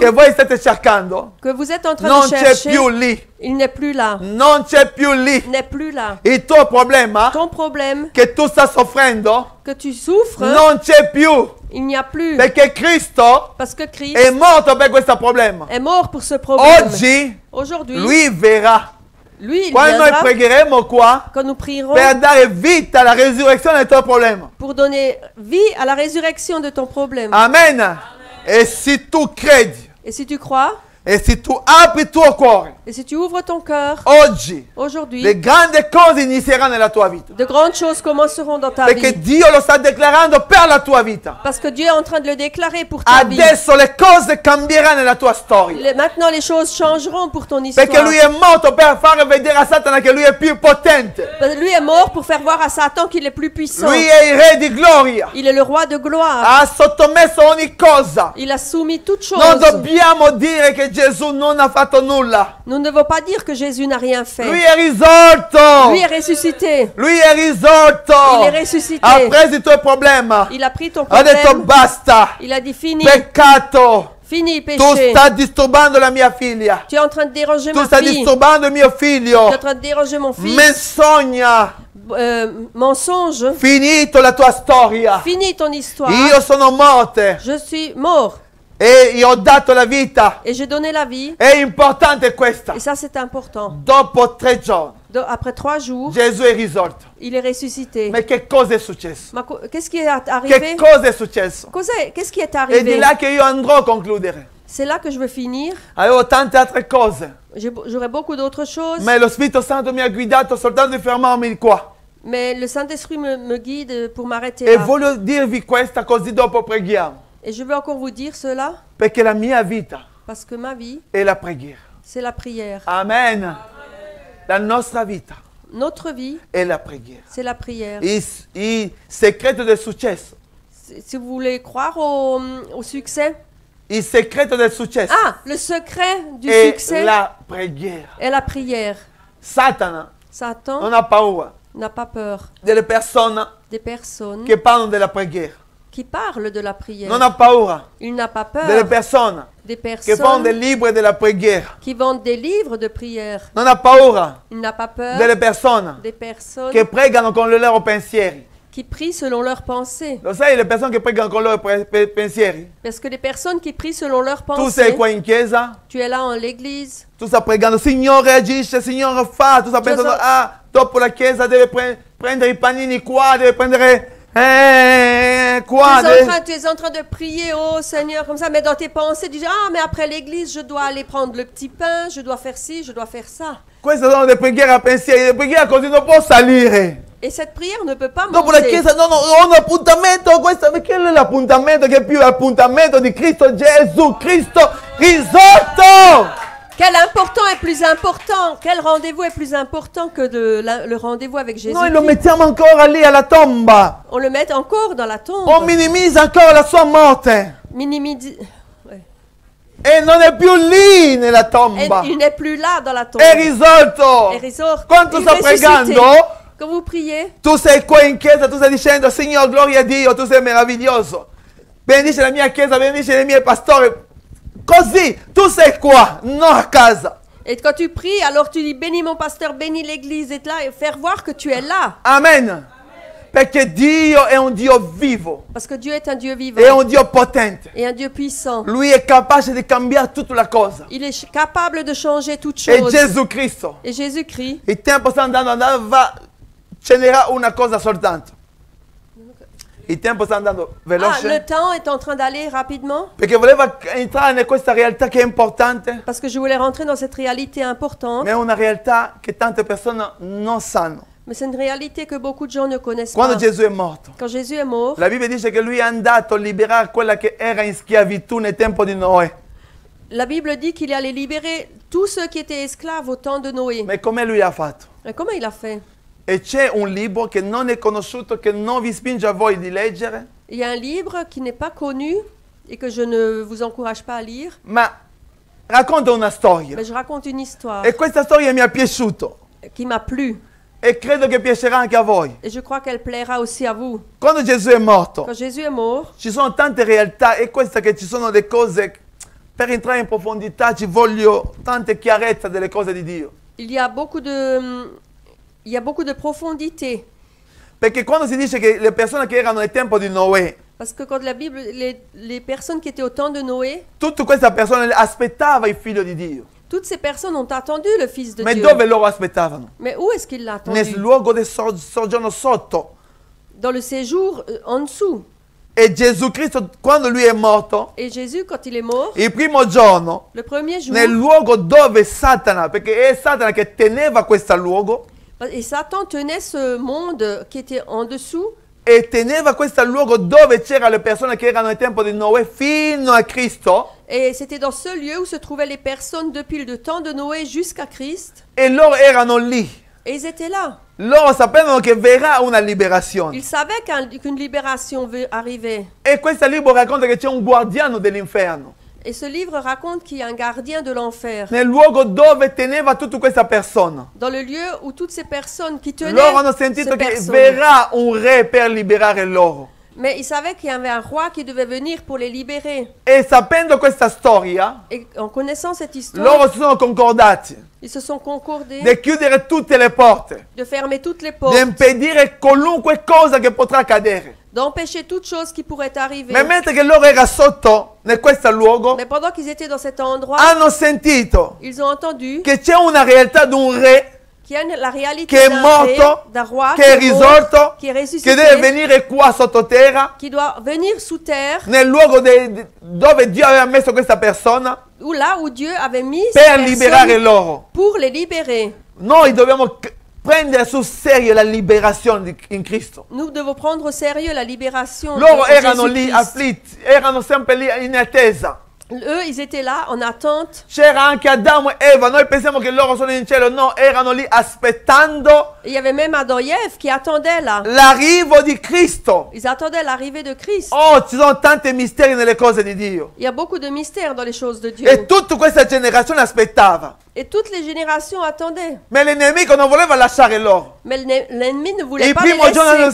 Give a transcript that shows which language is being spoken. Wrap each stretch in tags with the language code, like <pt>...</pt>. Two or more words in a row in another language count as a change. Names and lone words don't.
<it>che voi state cercando</it> <fr>que vous êtes en train</fr> <it>non</it> <fr>de</fr> <it>c'è</it> <fr>chercher,</fr> <it>più lì.</it> <fr>il n'est plus là.</fr> <it>Non c'è più lì.</it> <fr>Il n'est plus là.</fr> <it>Il tuo problema</it> <fr>Ton problème</fr> <it>che tu stai soffrendo</it> <fr>que tu souffres,</fr> <it>non c'è più.</it> <fr>il n'y a plus.</fr> <it>Perché Cristo</it> <fr>Parce que Christ</fr> <it>è morto per questo problema.</it> <fr>est mort pour ce problème.</fr> <it>Oggi</it> <fr>Aujourd'hui,</fr> <it>lui verrà.</it> <fr>lui, il</fr> <it>Quando noi</it> <fr>viendra</fr> <it>pregheremo qua</it> <fr>quand nous prierons</fr> <it>per dare vita alla resurrezione del tuo problema.</it> <fr>pour donner vie à la résurrection de ton problème.</fr> <it>Amen. E se tu credi</it> <fr>Et si tu crois,</fr> <it>e se tu apri il tuo cuore,</it> <fr>et si tu ouvres ton cœur,</fr> <it>oggi</it> <fr>aujourd'hui,</fr> <it>le grandi cose inizieranno nella tua vita.</it> <fr>de grandes choses commenceront dans ta</fr> <it>Perché</it> <fr>vie.</fr> <it>Dio lo sta declarando per la tua vita.</it> <fr>Parce que Dieu est en train de le déclarer pour ta vie.</fr> <it>Adesso le cose cambieranno nella tua storia.</it> <fr>Maintenant, les choses changeront pour ton histoire.</fr> <it>Perché lui è morto per far vedere a Satana che lui è più potente.</it> <fr>Lui est mort pour faire voir à Satan qu'il est plus puissant.</fr> <it>Lui è il re di gloria.</it> <fr>Il est le roi de gloire.</fr> <it>Ha sottomesso ogni cosa.</it> <fr>Il a soumis toutes choses.</fr> <it>Non dobbiamo dire che Gesù non ha fatto nulla.</it> <fr>Nous ne devons pas dire que Jésus n'a rien fait.</fr> <it>Lui è risolto.</it> <fr>Lui est ressuscité.</fr> <it>Lui è risolto.</it> <fr>Il est ressuscité.</fr> <it>Ha preso i tuoi problemi.</it> <fr>Il a pris ton</fr> <it>Ha detto</it> <fr>problème.</fr> <it>basta.</it> <fr>Il a dit fini.</fr> <it>Peccato.</it> <fr>Fini,</fr> <it>Tu</it> <fr>péché.</fr> <it>stai disturbando la mia figlia.</it> <fr>Tu es en train de déranger</fr> <it>Tu</it> <fr>ma</fr> <it>stai</it> <fr>fille.</fr> <it>disturbando il mio</it> <fr>Tu es</fr> <it>figlio.</it> <fr>en train de déranger mon fils.</fr> <it>Menzogna.</it> <fr>Mensonge.</fr> <it>Finito la tua storia.</it> <fr>Fini ton histoire.</fr> <it>Io sono morte</it> <fr>Je suis mort.</fr> <it>e io ho dato la vita.</it> <fr>Et j'ai donné la vie.</fr> <it>È importante questa.</it> <fr>Et ça, c'est important.</fr> <it>Dopo 3 giorni</it> <fr>Après 3 jours,</fr> <it>Gesù è risorto.</it> <fr>il est ressuscité.</fr> <it>Ma che cosa è successo?</it> <fr>Ma qu'est-ce qui est arrivé?</fr> <it>Che cosa è successo?</it> <fr>Qu'est-ce qui est</fr> <it>È di</it> <fr>arrivé?</fr> <it>là che io andrò a concludere.</it> <fr>C'est là que je veux finir.</fr> <it>Avevo tante altre cose,</it> <fr>J'aurais beaucoup d'autres choses.</fr> <it>ma lo Spirito Santo mi ha guidato soltanto di fermarmi qua.</it> <fr>Mais le Saint-Esprit me guide pour m'arrêter</fr> <it>E</it> <fr>là.</fr> <it>voglio dirvi questa così dopo preghiamo.</it> <fr>Et je veux encore vous dire cela</fr> <it>Perché la mia vita</it> <fr>parce que ma vie,</fr> <it>è la preghiera.</it> <fr>c'est la prière.</fr> <it>Amen. La nostra vita</it> <fr>Notre vie,</fr> <it>è la preghiera.</it> <fr>c'est la prière.</fr> <it>Il segreto del successo.</it> <fr>Si vous voulez croire au succès,</fr> <it>Il segreto del successo</it> <fr>le secret du</fr> <it>è</it> <fr>succès</fr> <it>la preghiera.</it> <fr>est la prière.</fr> <it>Satana</it> <fr>Satan</fr> <it>non ha paura</it> <fr>n'a pas peur</fr> <it>delle persone</it> <fr>des personnes</fr> <it>che parlano della preghiera.</it> <fr>qui parlent de la prière.</fr> <it>Non ha paura</it> <fr>Il n'a pas</fr> <it>delle</it> <fr>peur</fr> <it>persone</it> <fr>des</fr> <it>che fanno dei</it> <fr>personnes</fr> <it>libri della preghiera.</it> <fr>qui vendent des livres de prière.</fr> <it>Non ha paura</it> <fr>Il n'a pas peur</fr> <it>delle persone</it> <fr>des personnes</fr> <it>che pregano con i loro pensieri.</it> <fr>qui prient selon leurs pensées.</fr> <it>Lo sai le persone che pregano con i loro pensieri?</it> <fr>Parce que les personnes qui prient selon leurs</fr> <it>Tu sei</it> <fr>pensées,</fr> <it>qua in chiesa,</it> <fr>tu es là en l'église,</fr> <it>tu stai pregando, Signore agisce, Signore fa, tu stai pensando, dopo la chiesa deve prendere i panini qua, deve prendere qua.</it> <fr>tu es en train de prier, oh Seigneur, comme ça, mais dans tes pensées, tu dis, ah, mais après l'église, je dois aller prendre le petit pain, je dois faire ci, je dois faire ça.</fr> <it>Queste sono le preghiere a pensieri, le preghiere così non può salire.</it> <fr>Et cette prière ne peut pas</fr> <it>Dopo la</it> <fr>monter.</fr> <it>chiesa, no, ho un appuntamento, questo, perché è l'appuntamento che è più l'appuntamento di Cristo Gesù, Cristo risorto.</it> <fr>Quel important est plus important? Quel rendez-vous est plus important que le rendez-vous avec Jésus?</fr> <it>Noi lo mettiamo ancora lì alla tomba.</it> <fr>On le met encore dans la tombe.</fr> <it>O minimizza ancora la sua morte.</it> <fr>Ouais.</fr> <it>E non è più lì nella tomba.</it> <fr>Il n'est plus là dans la tombe.</fr> <it>È risorto. È risorto. Quando</it> <fr>Il</fr> <it>sta</it> <fr>est ressuscité.</fr> <it>pregando,</it> <fr>Quand vous priez,</fr> <it>tu sei qua in chiesa, tu stai dicendo, Signore, gloria a Dio, tu sei meraviglioso. Benedice la mia chiesa, benedice i miei pastori. Così, tu sei qua, non a casa.</it> <fr>et quand tu pries, alors tu dis, bénis mon pasteur, bénis l'église, et là, et faire voir que tu es là.</fr> <it>Amen. Perché Dio è un Dio vivo,</it> <fr>Parce que Dieu est un Dieu vivant</fr> <it>è un Dio potente.</it> <fr>et un Dieu puissant.</fr> <it>Lui è capace di cambiare tutta la cosa.</it> <fr>Il est capable de changer toutes</fr> <it>E</it> <fr>choses.</fr> <it>Gesù Cristo.</it> <fr>Et Jésus-Christ,</fr> <it>Il tempo sta andando, ce n'era una cosa soltanto. Il tempo sta andando veloce.</it> <fr>le temps est en train d'aller rapidement</fr> <it>Perché voleva entrare in questa realtà che è importante,</it> <fr>parce que je voulais rentrer dans cette réalité importante.</fr> <it>ma è una realtà che tante persone non sanno.</it> <fr>Mais c'est une réalité que beaucoup de gens ne connaissent</fr> <it>Quando</it> <fr>pas.</fr> <it>Gesù è morto,</it> <fr>Quand Jésus est mort,</fr> <it>la Bibbia dice che lui è andato a liberare quella che era in schiavitù nel tempo di Noè.</it> <fr>la Bible dit qu'il allait libérer tous ceux qui étaient esclaves au temps de Noé.</fr> <it>Ma come lui ha fatto?</it> <fr>Et comment il a fait?</fr> <it>E c'è un libro che non è conosciuto, che non vi spinge a voi di leggere,</it> <fr>Il y a un livre qui n'est pas connu et que je ne vous encourage pas à lire,</fr> <it>ma racconta una storia.</it> <fr>mais je raconte une histoire</fr> <it>E questa storia mi è piaciuta.</it> <fr>qui m'a plu</fr> <it>E credo che piacerà anche a voi.</it> <fr>et je crois qu'elle plaira aussi à vous.</fr> <it>Quando Gesù è morto,</it> <fr>Quand Jésus est mort,</fr> <it>ci sono tante realtà e questa che ci sono le cose, per entrare in profondità ci voglio tante chiarezza delle cose di Dio.</it> <fr>il y a beaucoup de profondité.</fr> <it>Perché quando si dice che le persone che erano nel tempo di Noè,</it> <fr>Parce que quand la Bible, les personnes qui étaient au temps de Noé,</fr> <it>tutte queste persone aspettavano il figlio di Dio.</it> <fr>toutes ces personnes ont attendu le Fils de</fr> <it>Ma</it> <fr>Dieu.</fr> <it>dove loro aspettavano?</it> <fr>Mais où est-ce qu'il l'a</fr> <it>Nel</it> <fr>attendu?</fr> <it>luogo del soggiorno sotto.</it> <fr>Dans le séjour en dessous.</fr> <it>E Gesù Cristo, quando lui è morto,</it> <fr>Et Jésus, quand il est mort,</fr> <it>il primo giorno,</it> <fr>le premier jour,</fr> <it>nel luogo dove Satana, perché è Satana che teneva questo luogo,</it> <fr>et Satan tenait ce monde qui était en dessous,</fr> <it>e teneva questo luogo dove c'erano le persone che erano nel tempo di Noè fino a Cristo,</it> <fr>et c'était dans ce lieu où se trouvaient les personnes depuis le temps de Noé jusqu'à Christ,</fr> <it>e loro erano lì.</it> <fr>et ils étaient là.</fr> <it>Loro sapevano che verrà una liberazione.</it> <fr>Ils savaient qu'une libération arrivait.</fr> <it>E questo libro racconta che c'è un guardiano dell'inferno,</it> <fr>Et ce livre raconte qu'il y a un gardien de l'enfer.</fr> <it>nel luogo dove teneva tutta questa persona.</it> <fr>Dans le lieu où toutes ces personnes qui tenaient</fr> <it>Loro hanno</it> <fr>ces</fr> <it>sentito che</it> <fr>personnes.</fr> <it>verrà un re per liberare loro.</it> <fr>Mais ils savaient qu'il y avait un roi qui devait venir pour les libérer.</fr> <it>E sapendo questa storia,</it> <fr>Et en connaissant cette histoire,</fr> <it>loro si sono concordati</it> <fr>ils se sont concordés</fr> <it>di chiudere tutte le porte,</it> <fr>de fermer toutes les</fr> <it>di</it> <fr>portes,</fr> <it>impedire qualunque cosa che potrà accadere.</it> <fr>d'empêcher toute chose qui pourrait arriver.</fr> <it>Ma mentre che loro erano sotto in questo luogo,</it> <fr>Mais pendant qu'ils étaient dans cet endroit,</fr> <it>hanno sentito</it> <fr>ils ont entendu</fr> <it>che c'è una realtà di un re</it> <fr>qu'il y a la réalité</fr> <it>che è</it> <fr>d'un</fr> <it>morto,</it> <fr>d'un roi</fr> <it>che è</it> <fr>qui est mort,</fr> <it>risorto,</it> <fr>qui est</fr> <it>che</it> <fr>ressuscité,</fr> <it>deve venire qua sottoterra,</it> <fr>qui doit venir sous terre,</fr> <it>nel luogo dove Dio aveva messo questa persona,</it> <fr>ou là où Dieu avait mis ces</fr> <it>per liberare</it> <fr>personnes</fr> <it>loro.</it> <fr>pour les libérer.</fr> <it>Noi dobbiamo prendere sul serio la liberazione in Cristo.</it> <fr>Nous devons prendre au sérieux la libération</fr> <it>Loro</it> <fr>de</fr> <it>erano lì</it> <fr>Jésus-Christ.</fr> <it>afflitti, erano sempre lì in attesa.</it> <fr>Eux, ils étaient là en attente.</fr> <it>C'era anche Adamo e Eva, noi pensiamo che loro sono in cielo, no, erano lì aspettando</it> <fr>Et il y avait même Adam et Ève qui attendaient là.</fr> <it>l'arrivo di Cristo.</it> <fr>Ils attendaient l'arrivée de Christ.</fr> <it>Oh, ci sono tanti misteri nelle cose di Dio.</it> <fr>Il y a beaucoup de mystères dans les choses de Dieu.</fr> <it>E tutta questa generazione aspettava.</it> <fr>Et toutes les générations attendaient.</fr> <it>Ma il nemico non voleva lasciare loro.</it> <fr>Mais l'ennemi ne voulait</fr> <it>Il</it> <fr>pas les</fr> <it>primo giorno hanno</it>